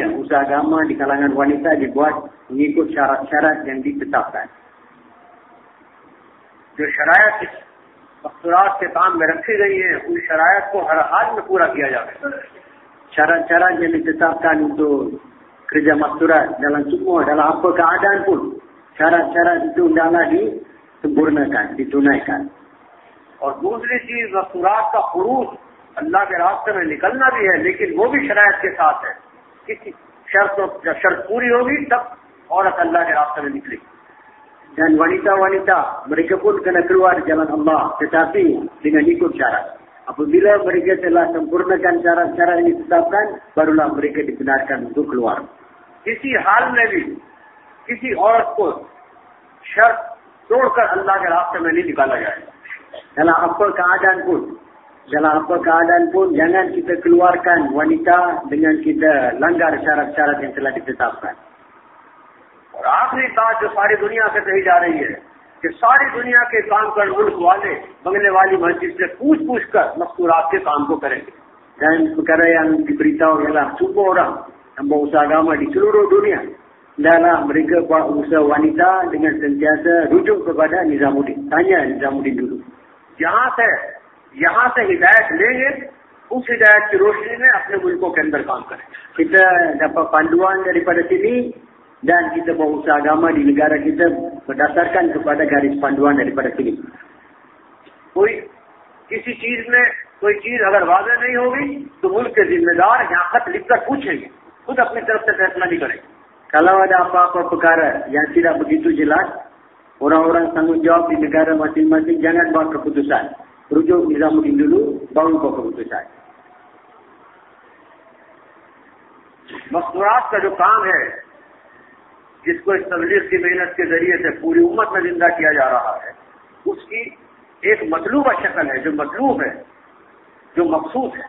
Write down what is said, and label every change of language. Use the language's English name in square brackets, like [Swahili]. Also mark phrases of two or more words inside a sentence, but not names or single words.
[Malay] Usaha agama di kalangan wanita dibuat mengikut syarat-syarat yang ditetapkan. [Urdu] جو شرائط مستورات کے کام میں رکھی گئی ہے ان شرائط کو ہر حال میں پورا کیا جائے گا. [Malay] Syarat-syarat yang ditetapkan untuk kerja masturat dalam apa keadaan pun, syarat-syarat itu hendaklah disempurnakan, ditunaikan. [Urdu] اور دوسری چیز مستورات کا خروج اللہ کے راستے میں نکلنا بھی ہے، لیکن وہ بھی شرائط کے ساتھ ہے. کسی جب شرط پوری ہوگی تب عورت اللہ کے راستے میں نکلے گی. [Malay] Dan wanita-wanita mereka pun kena keluar jalan Allah, tetapi dengan ikut syarat. Apabila mereka telah sempurnakan syarat-syarat yang ditetapkan, barulah mereka dibenarkan untuk keluar. [Urdu] کسی حال میں بھی کسی عورت کو شرط توڑ کر اللہ کے راستے میں نہیں نکالا جائے گا. [Malay] Dalam apa keadaan pun jangan kita keluarkan wanita dengan kita langgar syarat-syarat yang telah ditetapkan. [Urdu] اور آخری بات جو ساری دنیا سے کہی جا رہی ہے کہ ساری دنیا کے کام کر ملک والے بنگلے والی مسجد سے پوچھ کر مستورات کے کام کو کریں گے. [Malay] Dan perkara yang diberitahu ialah semua orang yang berusaha agama di seluruh dunia adalah mereka buat usaha wanita dengan sentiasa rujuk kepada Nizamuddin. Tanya Nizamuddin dulu. [Urdu] یہاں سے ہدایت لیں گے، اس ہدایت کی روشنی میں اپنے ملکوں کے اندر کام کریں. [Malay] Kita dapat panduan daripada sini dan kita berusaha agama di negara kita berdasarkan kepada garis panduan daripada sini. [Urdu] کوئی کسی چیز میں کوئی چیز اگر واضح نہیں ہوگی تو ملک کے ذمہ دار یہاں خط لکھ کر پوچھیں گے، خود اپنی طرف سے فیصلہ نہیں کریں گے. [Malay] Kalau ada apa-apa perkara yang tidak begitu jelas, orang-orang tanggungjawab di negara masing-masing jangan buat keputusan. Rujuk Nizamuddin dulu, baru buat keputusan. [Urdu] مستورات کا جو کام ہے، جس کو اس تبلیغ کی محنت کے ذریعے سے پوری امت میں زندہ کیا جا رہا ہے، اس کی ایک مطلوبہ شکل ہے، جو مطلوب ہے، جو مقصود ہے.